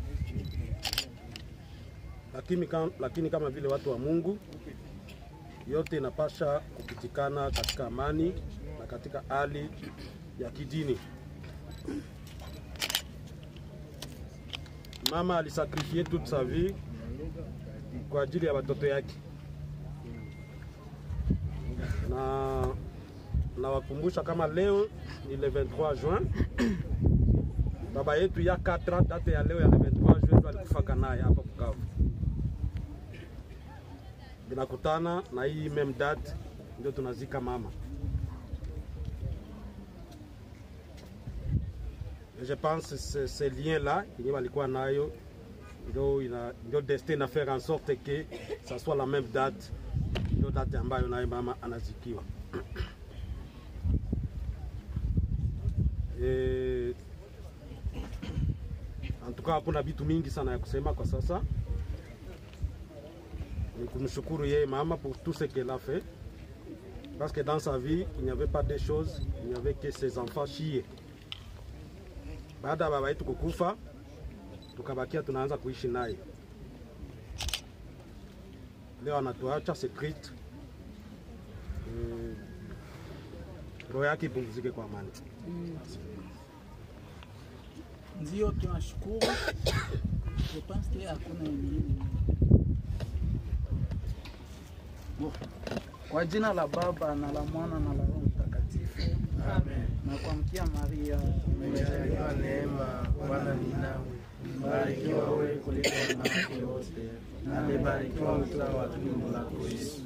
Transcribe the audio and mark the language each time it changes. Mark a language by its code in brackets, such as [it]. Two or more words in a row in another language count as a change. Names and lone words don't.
[sw] Lakini kama vile watu wa Mungu, yote inapasha kupitikana katika amani na katika hali ya kidini. Mama alisakrifie [fr] toute sa vie [sw] kwa ajili ya watoto yake. Na wakumbusha kama leo ni [fr] le 23 juin. [sw] Baba yetu ya 4 ans, date ya leo ya [fr] le 23 juin [sw] alikufa naye hapa Bukavu. Binakutana na hii même date ndio tunazika mama. [fr] Et je pense que ce lien-là, il y a quoi nayo, il destin à faire en sorte que ça soit la même date, [sw] ndio date ambayo nayo mama anazikiwa. [fr] En tout cas, [sw] hakuna vitu mingi sana ya kusema kwa sasa. Ni kumshukuru yeye mama [fr] pour tout ce qu'elle a fait. Parce que dans sa vie, il n'y avait pas de choses, il n'y avait que ses enfants chiés. [sw] Baada ya baba yetu kukufa, tukabakia tunaanza kuishi naye. Leo anatuacha, [fr] c'est triste. [sw] Roho yake ipumzike kwa amani. Ndio tunashukuru. [fr] Je pense que [sw] hakuna ingine. Kwa jina la Baba na la Mwana na la Roho Mtakatifu. Amen. Na kwa mkia Maria, umejaliwa neema, Bwana ni nawe. Mbarikiwa wewe kuliko wanawake wote, na amebarikiwa mtoto wa tumbo lako Yesu.